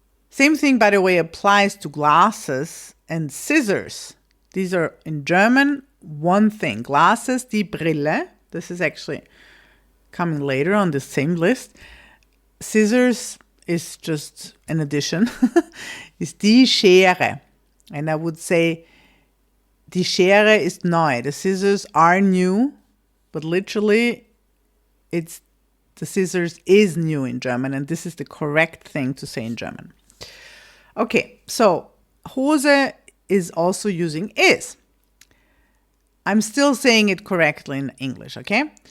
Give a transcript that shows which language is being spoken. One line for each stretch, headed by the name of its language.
English: Same thing, by the way, applies to glasses and scissors. These are, in German, one thing. Glasses, die Brille. This is actually coming later on the same list. Scissors is just an addition.
German: Is die Schere.
English: And I would say
German: die Schere ist neu.
English: The scissors are new, but literally it's the scissors is new in German, and this is the correct thing to say in German. Okay, so Hose is also using is. I'm still saying it correctly in English, okay?